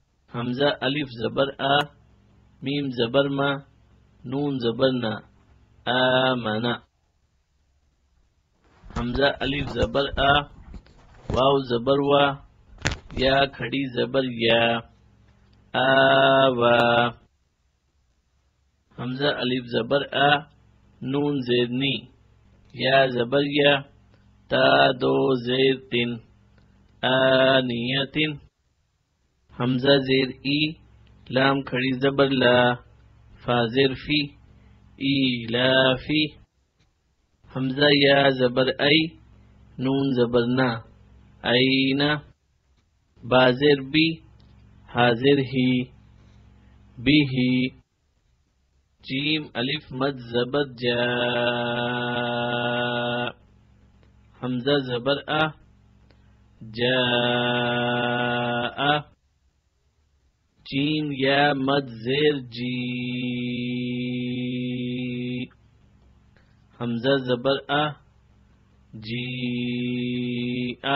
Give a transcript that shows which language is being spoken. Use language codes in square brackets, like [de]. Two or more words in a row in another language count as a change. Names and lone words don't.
[ur] حمزہ الف زبر آ، میم زبر ما، نون زبر نا، آمنا. حمزہ الف زبر آ، واو زبر وا، یا کھڑی زبر یا، آوا. حمزہ الف زبر آ، نون زیر نی، یا زبر یا، تا دو زیر تن، آنیتن. حمزہ زیر ای، لام کھڑی زبر لا، فا زیر فی، ایلافی. حمزہ یا زبر ای، نون زبر نا، اینا. با زیر بی، حاضر ہی، بیہی. جیم الف مد زبر جا، حمزہ زبر آ، جاء. جیم یا مد زیر جی، حمزہ زبر آ، جیء.